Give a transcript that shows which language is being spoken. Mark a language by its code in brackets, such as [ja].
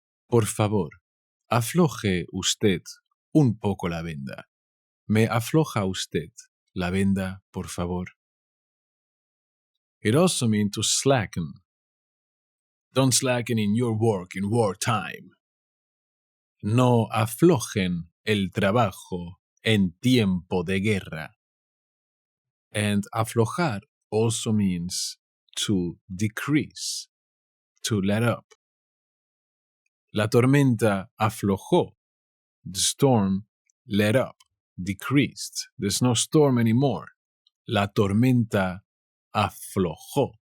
[es] Por favor, afloje usted un poco la venda. ¿Me afloja usted la venda, por favor? [en] It also means to slacken. Don't slacken in your work in wartime. [es] No aflojen el trabajo en tiempo de guerra. [en] And aflojar also means to decrease, to let up. [es] La tormenta aflojó. [en] The storm let up, decreased. There's no storm anymore. [es] La tormenta aflojó.